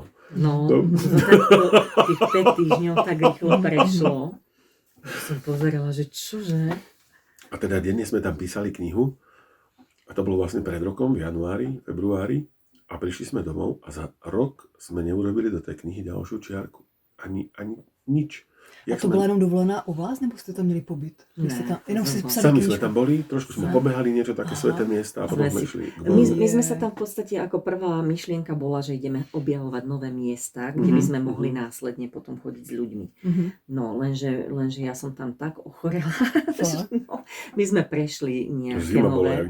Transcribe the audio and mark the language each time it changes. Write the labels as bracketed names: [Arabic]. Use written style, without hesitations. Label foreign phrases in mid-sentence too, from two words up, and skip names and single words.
[Slovak] No, tých 5 týždňov tak rýchlo prešlo. Som pozerala, že čože? A teda denne sme tam písali knihu a to bolo vlastne pred rokom, v januári, februári a prišli sme domov a za rok sme neurobili do tej knihy ďalšiu čiarku. Ani nič. [Czech] A to byla jenom dovolená u vás, nebo jste tam měli pobyt? Jenom si psali [Slovak] sami sme tam boli, trošku sme pobehali niečo také sveté miesta a potom sme išli. My sme sa tam v podstate, ako prvá myšlienka bola, že ideme objavovať nové miesta, kde by sme mohli následne potom chodiť s ľuďmi. No, lenže ja som tam tak ochorela. No, my sme prešli nejaké nové.